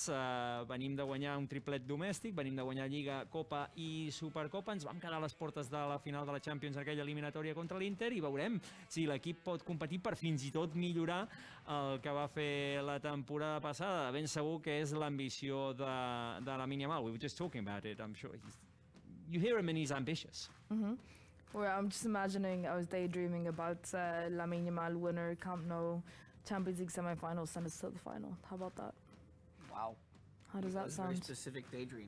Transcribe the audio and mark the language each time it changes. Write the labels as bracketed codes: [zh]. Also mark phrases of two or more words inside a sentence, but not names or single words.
[ca] Venim de guanyar un triplet domèstic, venim de guanyar Lliga, Copa i Supercopa, ens vam quedar a les portes de la final de la Champions, aquella eliminatòria contra l'Inter, i veurem si l'equip pot competir per fins i tot millorar el que va fer la temporada passada. Ben segur que és l'ambició de Lamine Yamal. [en] We were just talking about it. I'm sure you hear him and he's ambitious. Well, I'm just imagining, I was daydreaming about Lamine Yamal winner, Camp Nou, Champions League semi-finals, send us to the final. How about that? Wow. How does that That's a very sound? specific daydream.